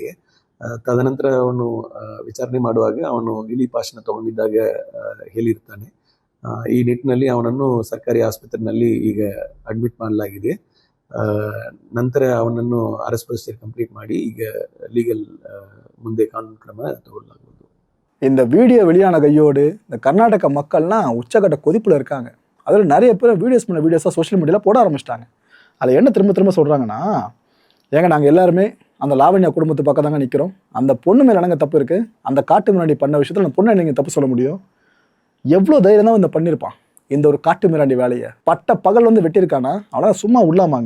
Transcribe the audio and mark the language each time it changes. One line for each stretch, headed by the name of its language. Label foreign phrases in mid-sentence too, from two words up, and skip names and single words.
Kannada: ತದನಂತರ ಅವನು ವಿಚಾರಣೆ ಮಾಡುವಾಗ ಅವನು ಇಲಿ ಪಾಶನ ತಗೊಂಡಿದ್ದಾಗ ಹೇಳಿರ್ತಾನೆ. ಈ ನಿಟ್ಟಿನಲ್ಲಿ ಅವನನ್ನು ಸರ್ಕಾರಿ ಆಸ್ಪತ್ರೆಯಲ್ಲಿ ಈಗ ಅಡ್ಮಿಟ್ ಮಾಡಲಾಗಿದೆ. ನಂತರ ಅವನನ್ನು
English: arrest procedure complete
Kannada: ಮಾಡಿ ಈಗ ಲೀಗಲ್ ಮುಂದೆ ಕಾನೂನು ಕ್ರಮ ತಗೊಳ್ಳಲಾಗುವುದು.
Tamil: இந்த வீடியோ வெளியான கையோடு இந்த கர்நாடக மக்கள்லாம் உச்சகட்ட கொதிப்பில் இருக்காங்க. அதில் நிறைய பேர் வீடியோஸாக
English: social mediavil
Tamil: போட ஆரம்பிச்சிட்டாங்க. அதில் என்ன திரும்ப சொல்கிறாங்கன்னா, ஏங்க நாங்கள் எல்லாருமே அந்த லாவண்யா குடும்பத்து பக்கம் தாங்க நிற்கிறோம், அந்த பொண்ணு மேலே என்னங்க தப்பு இருக்குது, அந்த காட்டு மிராண்டி பண்ண விஷயத்தில் அந்த பொண்ணை நீங்கள் தப்பு சொல்ல முடியும், எவ்வளோ தைரியம் தான் இந்த பண்ணியிருப்பான் இந்த ஒரு காட்டு மிராண்டி வேலையை, பட்ட பகல் வந்து வெட்டியிருக்கானா, அவனால் சும்மா உள்ளாமாங்க.